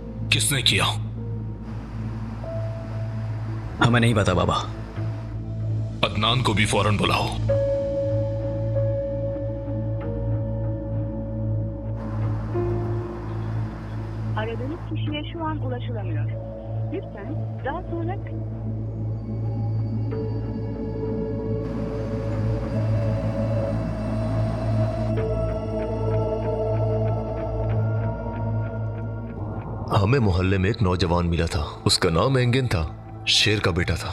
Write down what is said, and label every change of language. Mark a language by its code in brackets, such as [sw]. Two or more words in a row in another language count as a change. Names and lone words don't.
[hi] किसने किया? हमें नहीं पता बाबा। अदनान को भी फौरन बुलाओ। [tr] Aradığınız kişiye şu an ulaşılamıyor. Lütfen daha sonra... [hi] हमें मोहल्ले में एक नौजवान मिला था। उसका नाम एंगिन था। शेर का बेटा था।